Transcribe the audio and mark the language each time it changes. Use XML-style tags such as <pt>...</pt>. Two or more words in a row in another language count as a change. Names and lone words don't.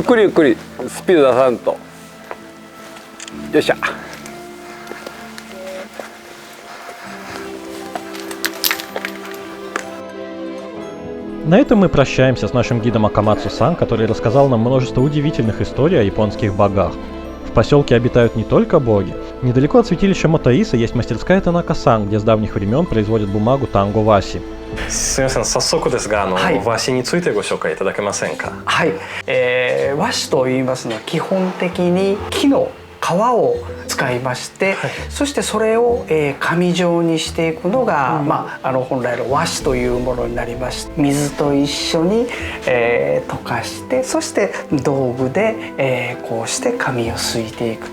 <ru>На этом мы прощаемся с нашим гидом Акамацу-сан, который рассказал нам множество удивительных историй о японских богах. В поселке обитают не только боги. Недалеко от святилища Мотоиса есть мастерская Танака-сан, где с давних времен производят бумагу танго-васи.</ru> <ja>すみません、早速ですが和紙についてご紹介いただけませんか? はい、和紙と言いますのは基本的に木の皮を使いまして、そしてそれを紙状にしていくのが、本来の和紙というものになりまして、水と一緒に、溶かして、そして道具で、こうして紙をすいていく。</ja>